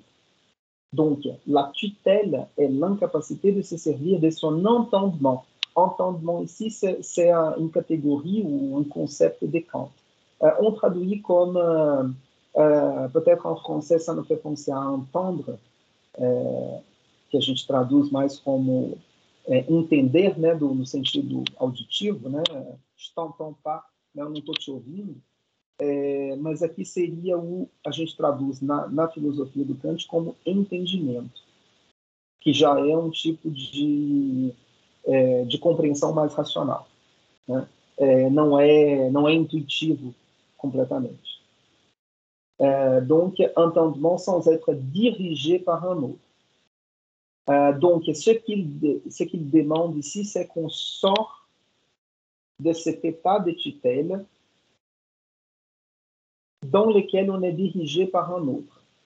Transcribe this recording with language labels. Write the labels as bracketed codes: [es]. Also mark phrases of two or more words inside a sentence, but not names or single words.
[fr] Donc, la tutelle est l'incapacité de se servir de son entendement. Entendement ici, c'est une catégorie ou un concept de Kant. On traduit comme, peut-être en français, ça nous fait penser à entendre, [pt] que a gente traduz mais como entender, né, no sentido auditivo, né, [fr] je t'entends pas, [pt] né, eu não estou te ouvindo, mas aqui seria a gente traduz na filosofia do Kant como entendimento, que já é um tipo de compreensão mais racional, né? Não é intuitivo completamente. [fr] Donc, entendement sans être dirigé par un autre. Donc, ce qu'il demande ici, c'est qu'on sort de cet état de tutelle dans lequel on est dirigé par un autre.